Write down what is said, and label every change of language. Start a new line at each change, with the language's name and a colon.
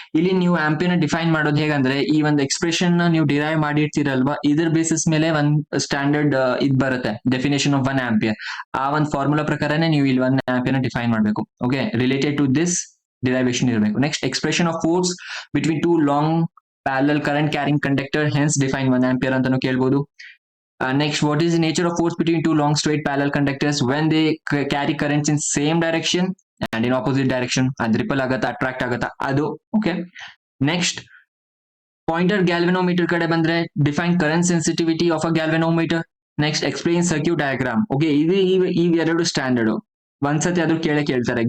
Kannada: ಇಲ್ಲಿ ನೀವು ಆಂಪಿಯರ್ ನ ಡಿಫೈನ್ ಮಾಡೋದು ಹೇಗಂದ್ರೆ, ಈ ಒಂದು ಎಕ್ಸ್ಪ್ರೆಷನ್ ನೀವು ಡಿರೈವ್ ಮಾಡಿರ್ತೀರಲ್ವಾ, ಇದ್ರ ಬೇಸಿಸ್ ಮೇಲೆ ಒಂದ್ ಸ್ಟ್ಯಾಂಡರ್ಡ್ ಇದ್ ಬರುತ್ತೆ, ಡೆಫಿನೇಷನ್ ಆಫ್ 1 ಆಂಪಿಯರ್. ಆ ಒಂದು ಫಾರ್ಮುಲಾ ಪ್ರಕಾರನೇ ನೀವು ಇಲ್ಲಿ 1 ಆಂಪಿಯರ್ ನ ಡಿಫೈನ್ ಮಾಡಬೇಕು. Okay,
English: related to this derivation
Kannada: ಇರಬೇಕು.
English: next expression of force between two long parallel current carrying conductor, hence define 1 ampere
Kannada: ಅಂತಾನು ಕೇಳ್ಬೋದು.
English: Next, what is the nature of force between two long straight parallel conductors when they carry currents in same direction and in opposite direction?
Kannada: ಅದು ripple ಆಗತ್ತಾ, attract ಆಗತ್ತಾ, ಅದು. Okay, next pointer galvanometer ಕಡೆ ಬಂದ್ರೆ,
English: Define current sensitivity of a galvanometer.
Kannada: Next
English: Explain circuit diagram.
Kannada: Okay, ಈ ಎರಡು standard ಒಂದ್ಸತಿ ಅದು ಕೇಳ್ತಾರೆ.